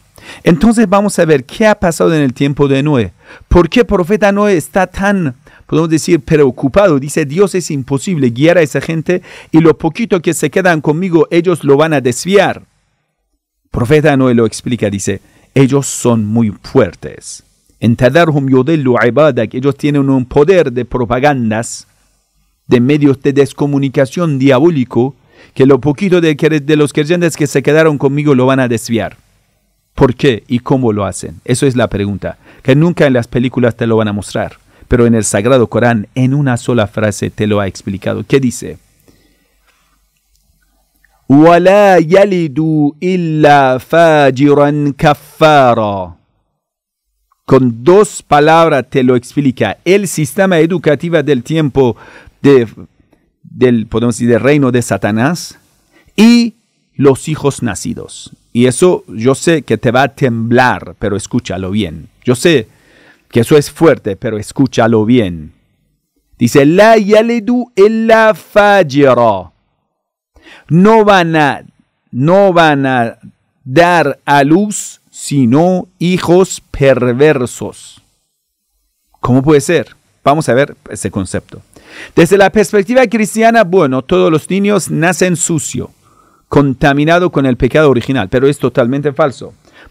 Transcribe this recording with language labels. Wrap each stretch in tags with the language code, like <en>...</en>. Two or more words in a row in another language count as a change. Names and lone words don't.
<es>Entonces vamos a ver qué ha pasado en el tiempo de Noé. ¿Por qué el profeta Noé está tan, podemos decir, preocupado? Dice, Dios, es imposible guiar a esa gente y lo poquito que se quedan conmigo, ellos lo van a desviar. El profeta Noé lo explica, dice, ellos son muy fuertes.</es> <ar>إن تذرهم يضلوا عبادك,</ar> <es>ellos tienen un poder de propagandas, de medios de descomunicación diabólico, que lo poquito de los creyentes que se quedaron conmigo lo van a desviar. ¿Por qué y cómo lo hacen? Eso es la pregunta, que nunca en las películas te lo van a mostrar, pero en el Sagrado Corán, en una sola frase te lo ha explicado. ¿Qué dice?</es> <ar>وَلَا يَلِدُ إِلَّا فَاجِرًا كَفَّارًا.</ar> <es>Con dos palabras te lo explica. El sistema educativo del tiempo podemos decir, del reino de Satanás y los hijos nacidos. Y eso yo sé que te va a temblar, pero escúchalo bien. Yo sé que eso es fuerte, pero escúchalo bien.</es> <ar>Dice, لا يلدوا إلا فاجرا.</ar> <es>No van a dar a luz sino hijos perversos. ¿Cómo puede ser? Vamos a ver ese concepto. Desde la perspectiva cristiana, bueno, todos los niños nacen sucios, contaminado con el pecado original, pero es totalmente falso.</es>